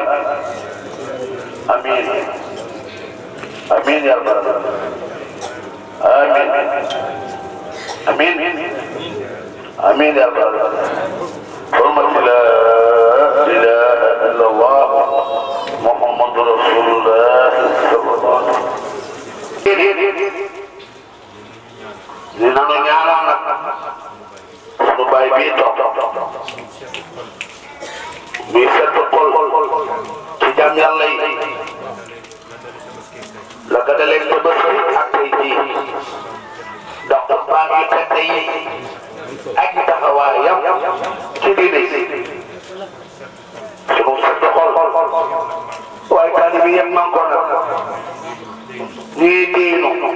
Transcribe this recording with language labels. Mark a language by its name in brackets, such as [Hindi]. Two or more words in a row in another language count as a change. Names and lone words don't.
[Arabic] آمين. آمين يا رب الأمين. Amin. آمين يا رب الحرمة لا إله إلا الله محمد رسول الله صلى الله عليه وسلم. [Wolof] Dina nu ñaanal nag sunu baay bii toog muy sedd xol ci jàmm yàlla yi la ga dalee Tabaski ak tey jii ndax baa ngi tedd yi ak taxawaayam ci diine sunu sedd xol waaye taalibe yëpp man ko nag ñuy diinu